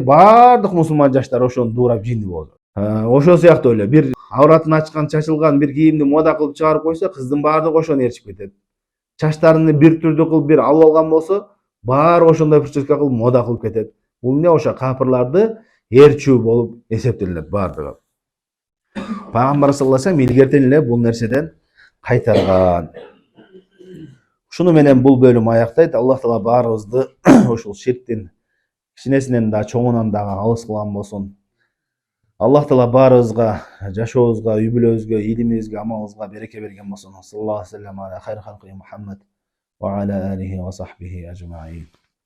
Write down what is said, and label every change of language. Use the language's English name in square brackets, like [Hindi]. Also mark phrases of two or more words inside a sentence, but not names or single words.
[Kyrgyz] Бардык мусулман жаштар ошону дуурап жинди болду. Ошол сыяктуу эле бир авратын ачкан, чачылган бир кийимди мода кылып чыгарып койсо, кыздын баардыгы ошону ээрчип кетет. Чачтарын бир түрдүү кылып бир алып алган болсо, баары ошондой прическа кылып мода кылып кетет. Бул эмне? Ошо капырларды ээрчүү болуп эсептелет баардыгы. Пайгамбар [Arabic] صلى الله عليه وسلم [Kyrgyz] илгертен эле бул нерседен кайтарган. Ушуну менен бул бөлүм аяктайт. Аллах таала баарыбызды ушул ширктин кичинесинен да чоңунан дагы алыс кылган болсун. Аллах таала баарыбызга, жашообузга, үй бүлөбүзгө, илимибизге, амалыбызга береке берген болсун. [Arabic] صلى الله عليه وسلم على خير خلقه محمد وعلى آله وصحبه أجمعين.